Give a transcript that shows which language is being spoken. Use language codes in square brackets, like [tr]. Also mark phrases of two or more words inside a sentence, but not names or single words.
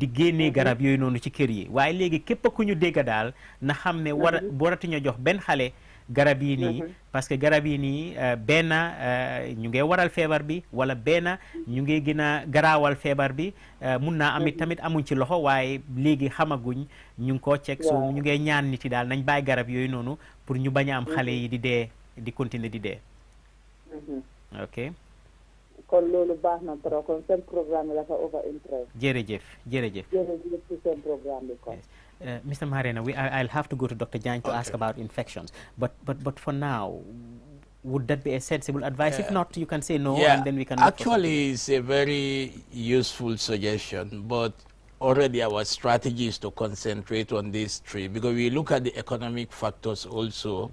[wo] génnee garab yooyu noonu ci kër yi waaye léegi képp ku ñu dégg daal na xam ne waratuñu jox benn xale garab yi nii parce que garab yi nii benn ñu ngi waral feebar bi wala benn ñu ngi gën a garaawal feebar bi mun naa amit tamit amuñ ci loxo waaye léegi xamaguñ ñu ngi koo cek so ñu ngi ñaan nit yi daal nañ bàyyi garab yooyu noonu pour ñu bañ a am xale yi di dee di continuer di dee ok kon loolu baax na trop kon seen programme dafa [en] over interest [wo] jërëjëf jërëjëf ci seen programme bi kon [en] Mr. Marina, I'll have to go to Dr. Jain to ask about infections. But for now, would that be a sensible advice? If not, you can say no, and then we can. Actually, it's a very useful suggestion, but already our strategy is to concentrate on these three because we look at the economic factors also.